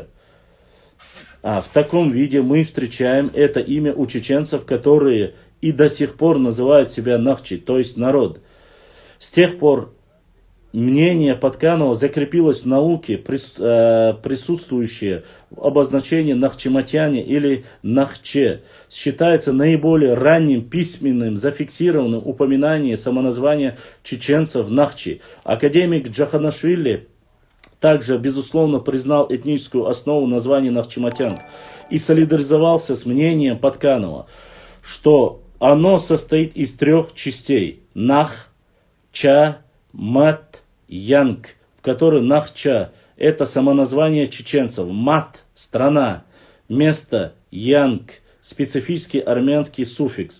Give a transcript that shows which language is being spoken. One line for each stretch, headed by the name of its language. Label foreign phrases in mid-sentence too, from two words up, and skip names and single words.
Russian: В таком виде мы встречаем это имя у чеченцев, которые и до сих пор называют себя Нахчи, то есть народ. С тех пор мнение Патканова закрепилось в науке, присутствующее в обозначении Нахчиматьяне или Нахче. Считается наиболее ранним письменным зафиксированным упоминанием самоназвания чеченцев Нахчи. Академик Джаханашвили также, безусловно, признал этническую основу названия Нахчиматьян и солидаризовался с мнением Патканова, что оно состоит из 3 частей: Нах, Ча, Мат, Янг, в которой Нахча – это самоназвание чеченцев, Мат – страна, место, Янг – специфический армянский суффикс.